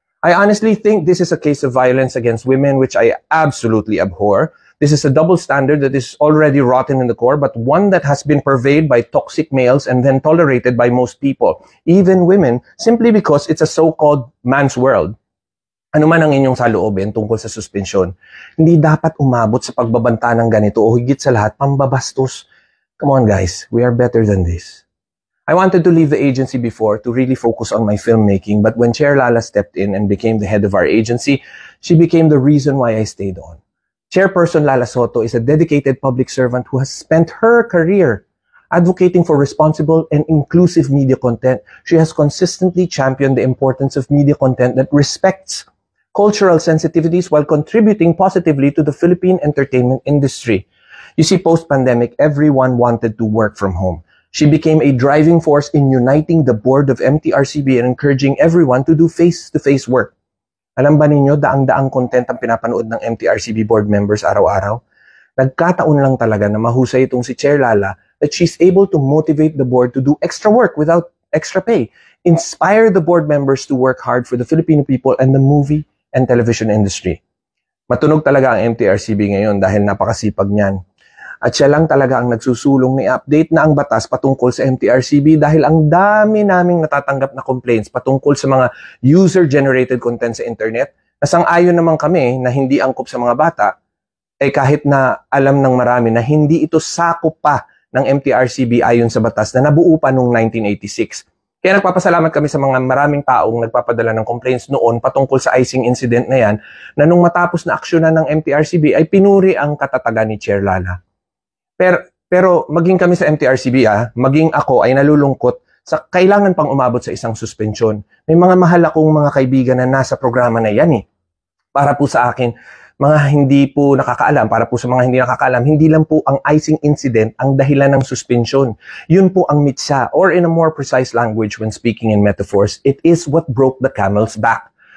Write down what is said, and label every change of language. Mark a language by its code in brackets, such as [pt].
[en] I honestly think this is a case of violence against women which I absolutely abhor. This is a double standard that is already rotten in the core, but one that has been pervaded by toxic males and then tolerated by most people, even women, simply because it's a so-called man's world. [tl] Ano man ang inyong saloobin tungkol sa suspensyon, hindi dapat umabot sa pagbabanta ng ganito o higit sa lahat, pambabastos. [en] Come on guys, we are better than this. I wanted to leave the agency before to really focus on my filmmaking, but when Chair Lala stepped in and became the head of our agency, she became the reason why I stayed on. Chairperson Lala Soto is a dedicated public servant who has spent her career advocating for responsible and inclusive media content. She has consistently championed the importance of media content that respects cultural sensitivities while contributing positively to the Philippine entertainment industry. You see, post-pandemic, everyone wanted to work from home. She became a driving force in uniting the board of MTRCB and encouraging everyone to do face-to-face work. [tl] Alam ba ninyo, daang-daang content ang pinapanood ng MTRCB board members araw-araw? Nagkataon lang talaga na mahusay itong si Chair Lala [en] that she's able to motivate the board to do extra work without extra pay, inspire the board members to work hard for the Filipino people and the movie and television industry. [tl] Matunog talaga ang MTRCB ngayon dahil napakasipag niyan. At siya lang talaga ang nagsusulong ni update na ang batas patungkol sa MTRCB dahil ang dami naming natatanggap na complaints patungkol sa mga user-generated content sa internet na sang-ayon naman kami na hindi angkop sa mga bata, kahit na alam ng marami na hindi ito sakop pa ng MTRCB ayon sa batas na nabuo pa noong 1986. Kaya nagpapasalamat kami sa mga maraming taong nagpapadala ng complaints noon patungkol sa icing incident na yan na nung matapos na aksyonan ng MTRCB ay pinuri ang katatagan ni Chair Lala. Pero maging kami sa MTRCB maging ako ay nalulungkot sa kailangan pang umabot sa isang suspensyon. May mga mahal akong mga kaibigan na nasa programa na yan Para po sa akin, mga hindi po nakakaalam, para po sa mga hindi nakakaalam, hindi lang po ang icing incident ang dahilan ng suspension. Yun po ang mitsa, [en] or in a more precise language when speaking in metaphors, it is what broke the camel's back.